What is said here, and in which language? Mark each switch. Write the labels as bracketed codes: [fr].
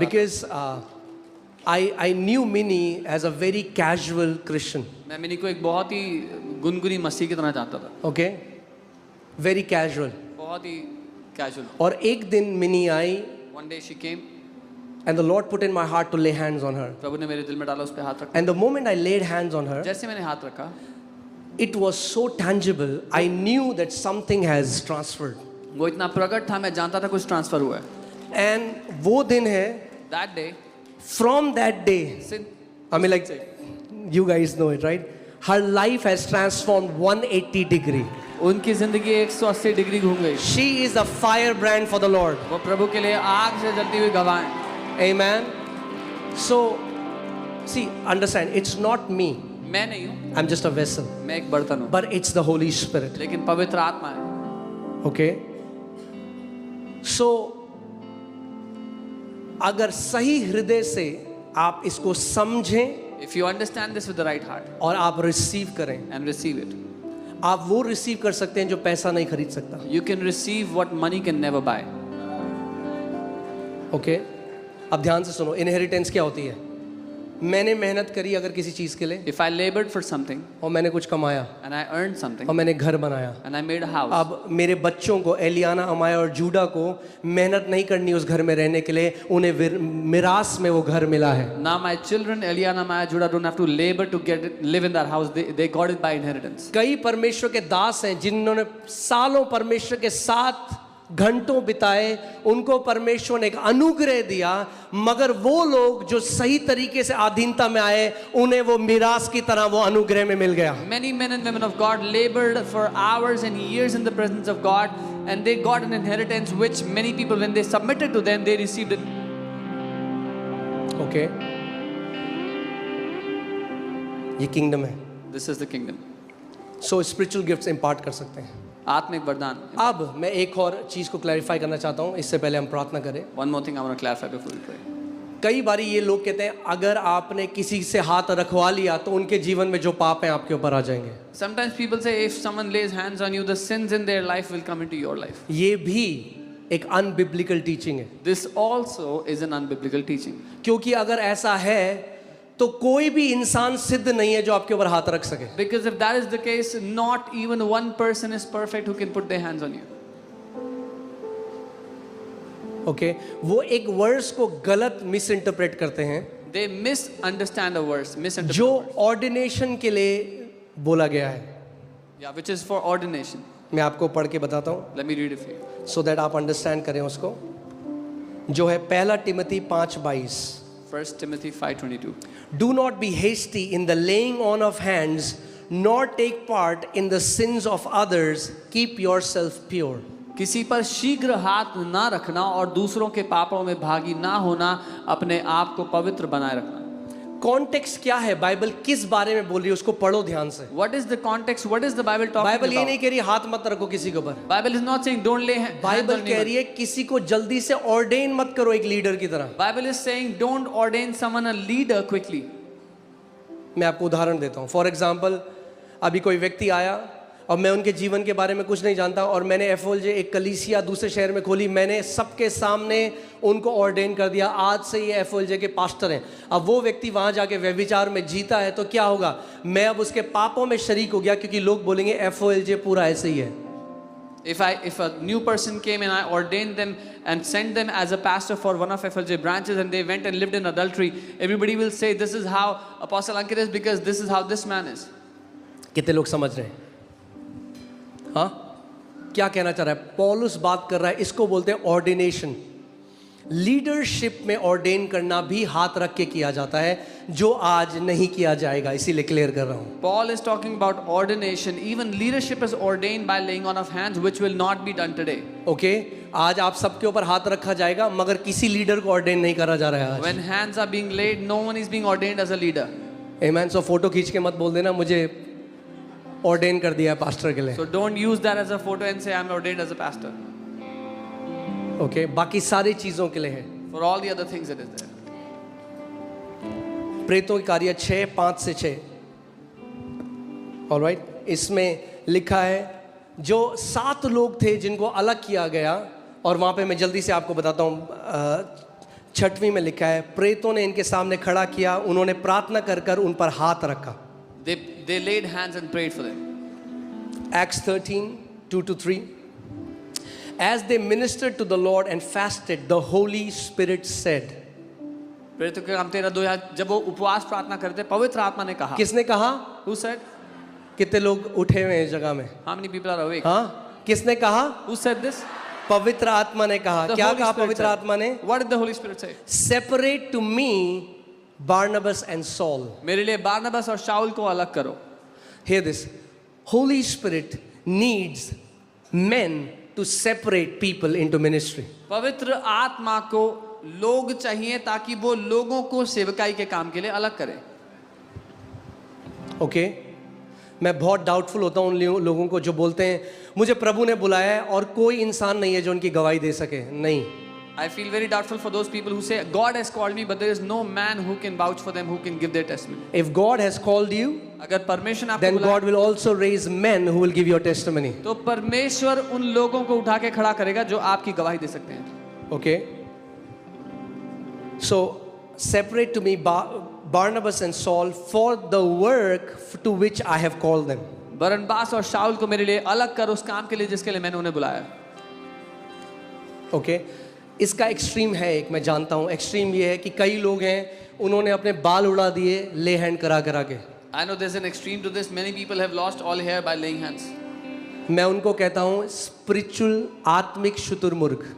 [en] because I knew Minnie as a very casual Christian. [hi] मैं mini को एक बहुत ही गुनगुनी मसीह की तरह जानता था. [en] Okay, very casual. [hi] बहुत ही casual. और एक दिन mini I [en] One day she came. and the Lord put in my heart to lay hands on her. [hi] प्रभु ने मेरे दिल में डाला उस पे हाथ रखा. [en] And the moment I laid hands on her, [hi] जैसे मैंने हाथ रखा, [en] it was so tangible. I knew that something has transferred. [hi] वो इतना प्रकट था, मैं जानता था कुछ ट्रांसफर हुआ है. And वो दिन है, [en] That day, from that day, since I mean like you guys know it, right? Her life has transformed 180 degree. [hi] उनकी जिंदगी 180 डिग्री घूम गई. [en] She is a firebrand for the Lord. [hi] वो प्रभु के लिए आग से जलती हुई गवाह है. [en] Amen. So, see, understand, it's not me. [hi] मैं नहीं हूँ, [en] I'm just a vessel. [hi] मैं एक बर्तन हूँ, [en] But it's the Holy Spirit. [hi] लेकिन पवित्र आत्मा है. [en] Okay? [hi] So, अगर सही हृदय से आप इसको समझें [en] If you understand this with the right heart [hi] और आप रिसीव करें, [en] and receive it, [hi] आप वो रिसीव कर सकते हैं जो पैसा नहीं खरीद सकता. [en] you can receive what money can never buy. [hi] Okay अब ध्यान से सुनो. इनहेरिटेंस क्या होती है? मैंने मेहनत करी अगर किसी चीज के लिए [en] If I labored for something [hi] और मैंने कुछ कमाया [en] and I earned something [hi] और मैंने घर बनाया. [en] and I made a house, [hi] अब मेरे बच्चों को एलियाना, अमाया और जूडा को मेहनत नहीं करनी उस घर में रहने के लिए. उन्हें मिरास में वो घर मिला है. [en] now my children Eliana, Maya, Judah don't have to labor to live in that house. They got it by inheritance. [hi] कई परमेश्वर के दास हैं जिन्होंने सालों परमेश्वर के साथ घंटों बिताए, उनको परमेश्वर ने एक अनुग्रह दिया, मगर वो लोग जो सही तरीके से अधीनता में आए उन्हें वो मिरास की तरह वो अनुग्रह में मिल गया. [en] Many men and women of God labored for hours and years in the presence of God, and they got an inheritance which many people, when they submitted to them, they received it. [hi] Okay, ये kingdom है. [en] This is the kingdom. [hi] So spiritual gifts impart कर सकते हैं. आत्मिक वरदान. अब मैं एक और चीज़ को क्लैरिफाई करना चाहता हूँ, इससे पहले हम प्रार्थना करें. [en] One more thing I want to clarify before we pray. [hi] कई बारी ये लोग कहते हैं अगर आपने किसी से हाथ रखवा लिया तो उनके जीवन में जो पाप हैं आपके ऊपर आ जाएंगे. [en] Sometimes people say if someone lays hands on you, the sins in their life will come into your life. [hi] ये भी एक अनबिब्लिकल टीचिंग है. [en] This also is an unbiblical teaching. [hi] क्योंकि अगर ऐसा है तो कोई भी इंसान सिद्ध नहीं है जो आपके ऊपर हाथ रख सके. [en] Because if that is the case, not even one person is perfect who can put their hands on you. [hi] Okay, वो एक वर्ड्स को गलत मिस इंटरप्रेट करते हैं. [en] They misunderstand a verse, misinterpret. [hi] जो ऑर्डिनेशन के लिए बोला गया है. [en] Yeah, which is for ordination. [hi] मैं आपको पढ़ के बताता हूँ [en] Let me read it for you. So that [hi] आप अंडरस्टैंड करें उसको. जो है 1 Timothy 5:22. [en] 1 Timothy 5:22. Do not be hasty in the laying on of hands, nor take part in the sins of others. Keep yourself pure. [hi] किसी पर शीघ्र हाथ ना रखना और दूसरों के पापों में भागी ना होना, अपने आप को पवित्र बनाए रखना. कॉन्टेक्स्ट क्या है? बाइबल किस बारे में बोल रही है उसको पढ़ो ध्यान से. [en] What is the context? What is the Bible talking [hi] Bible ये [en] about? [hi] नहीं कह रही हाथ मत रखो किसी के ऊपर. [en] Bible is not saying don't lay hands [hi] Bible [en] on [hi] कह [en] anyone. [hi] रही है किसी को जल्दी से ऑर्डेन मत करो एक लीडर की तरह. [en] Bible is saying don't ordain someone a leader quickly. [hi] मैं आपको उदाहरण देता हूँ. [en] for example, [hi] अभी कोई व्यक्ति आया और मैं उनके जीवन के बारे में कुछ नहीं जानता और मैंने एफओएलजे एक कलीसिया दूसरे शहर में खोली. मैंने सबके सामने उनको ऑर्डेन कर दिया, आज से ये एफओएलजे के पास्टर हैं. अब वो व्यक्ति वहाँ जाके व्यभिचार में जीता है तो क्या होगा? मैं अब उसके पापों में शरीक हो गया, क्योंकि लोग बोलेंगे एफओएलजे पूरा ऐसे ही है. [en] If a new person came and I ordained them and sent them as a pastor for one of FLJ branches and they went and lived in adultery, everybody will say this is how Apostle Ankit is because this is how this man is. [hi] कितने लोग समझ रहे हैं? हाँ, क्या कहना चाह रहा है? पौलुस बात कर रहा है, इसको बोलते हैं ऑर्डिनेशन. लीडरशिप में ऑर्डेन करना भी हाथ रख के किया जाता है, जो आज नहीं किया जाएगा, इसीलिए क्लियर कर रहा हूं. [en] Paul is talking about ordination. Even leadership is ordained by laying on of hands, which will not be done today. [hi] Okay, आज आप सबके ऊपर हाथ रखा जाएगा, मगर किसी लीडर को ऑर्डेन नहीं करा जा रहा है आज. [en] When hands are being laid, no one is being ordained as a leader. [hi] Amen. So photo खींच के मत बोल देना मुझे ऑर्डेन कर दिया है पास्टर के लिए. [en] So don't use that as a photo and say I'm ordained as a pastor. [hi] Okay, बाकी सारी चीजों के लिए है. [en] For all the other things it is there. [hi] प्रेतों के कार्य 6:5 से 6. ऑलराइट, इसमें लिखा है जो 7 लोग थे जिनको अलग किया गया, और वहां पे मैं जल्दी से आपको बताता हूं. 6वीं में लिखा है प्रेतों ने इनके सामने खड़ा किया, उन्होंने प्रार्थना कर कर उन पर हाथ रखा. [en] They laid hands and prayed for them. Acts 13:2-3. As they ministered to the Lord and fasted, the Holy Spirit said. [hi] प्रेरितों के काम 13:2. जब वो उपवास प्रार्थना करते, पवित्र आत्मा ने कहा. किसने कहा? [en] Who said? [hi] कितने लोग उठे हुए हैं इस जगह में? [en] How many people are awake? [hi] हाँ, किसने कहा? [en] Who said this? [hi] पवित्र आत्मा ने कहा. [en] The [hi] क्या [en] Holy [hi] कहा [en] Spirit [hi] पवित्र [en] said. [hi] आत्मा ने? [en] What did the Holy Spirit say? Separate to me Barnabas and Saul. [hi] मेरे लिए बारनबास और शाऊल को अलग करो. [en] Hear this. Holy Spirit needs men to separate people into ministry. [hi] पवित्र आत्मा को लोग चाहिए ताकि वो लोगों को सेवकाई के काम के लिए अलग करे. ओके, मैं बहुत डाउटफुल होता हूँ उन लोगों को जो बोलते हैं मुझे प्रभु ने बुलाया है और कोई इंसान नहीं है जो उनकी गवाही दे सके. नहीं. [en] I feel very doubtful for those people who say God has called me, but there is no man who can vouch for them, who can give their testimony. If God has called you, [hi] अगर परमेश्वर आपको [en] then [hi] बुलाया, [en] God will also raise men who will give your testimony. [hi] तो परमेश्वर उन लोगों को उठा के खड़ा करेगा जो आपकी गवाही दे सकते हैं. [en] Okay. So separate to me Barnabas and Saul for the work to which I have called them. [hi] बरनबास और शाऊल को मेरे लिए अलग कर उस काम के लिए जिसके लिए मैंने उन्हें बुलाया. [en] Okay. [hi] इसका एक्सट्रीम है एक, मैं जानता हूँ. एक्सट्रीम ये है कि कई लोग हैं उन्होंने अपने बाल उड़ा दिए ले हैंड करा करा के. [en] I know there's an extreme to this. Many people have lost all hair by laying hands. [hi] मैं उनको कहता हूँ स्पिरिचुअल आत्मिक शुतुरमुर्ग.